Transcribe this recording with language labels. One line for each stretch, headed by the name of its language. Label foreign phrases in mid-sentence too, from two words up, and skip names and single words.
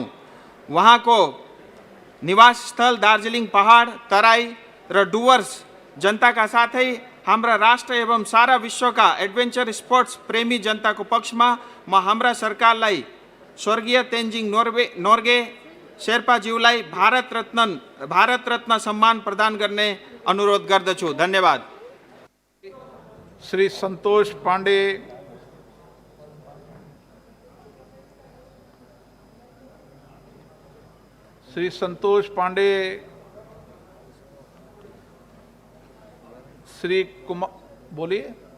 Nepali: उहाँको निवासस्थल दार्जिलिङ पहाड, तराई र डुवर्स जनताका साथै हाम्रा राष्ट्र एवं सारा विश्वका
English: adventure sports
Nepali: प्रेमी जनताको पक्षमा म हाम्रा सरकारलाई स्वर्गीय तेन्जिङ नोर्गे शेर्पाज्यूलाई भारत रत्न सम्मान प्रदान गर्ने अनुरोध गर्दछु. धन्यवाद.
Hindi: श्री संतोष पांडे, श्री संतोष पांडे, श्री कुमार, बोलिए.